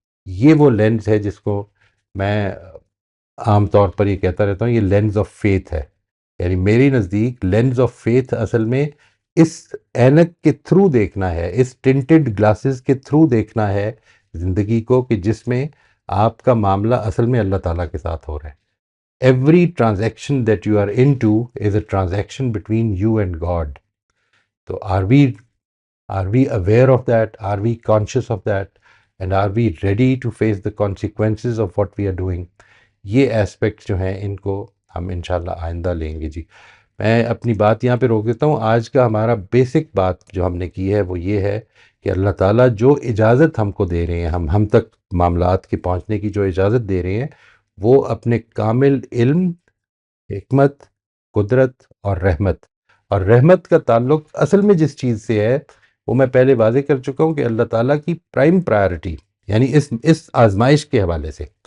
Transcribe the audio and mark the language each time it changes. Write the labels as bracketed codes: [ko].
[ur] یہ وہ لینز ہے جس کو میں عام طور پر یہ کہتا رہتا ہوں، یہ لینز آف فیتھ ہے. یعنی میری نزدیک لینز آف فیتھ اصل میں اس اینک کے تھرو دیکھنا ہے، اس ٹنٹڈ گلاسز کے تھرو دیکھنا ہے زندگی کو، کہ جس میں آپ کا معاملہ اصل میں اللہ تعالیٰ کے ساتھ ہو رہا ہے. [en] Every transaction that you are into is a transaction between you and God. So are we aware of that? Are we conscious of that? And are we ready to face the consequences of what we are doing? [ur] یہ aspects جو ہیں ان کو ہم انشاءاللہ آئندہ لیں گے. جی میں اپنی بات یہاں پہ روک دیتا ہوں. آج کا ہمارا بیسک بات جو ہم نے کی ہے وہ یہ ہے کہ اللہ تعالیٰ جو اجازت ہم کو دے رہے ہیں، ہم تک معاملات کے پہنچنے کی جو اجازت دے رہے ہیں، وہ اپنے کامل علم، حکمت، قدرت اور رحمت کا تعلق اصل میں جس چیز سے ہے وہ میں پہلے واضح کر چکا ہوں کہ اللہ تعالیٰ کی پرائم پرائرٹی، یعنی اس آزمائش کے حوالے سے.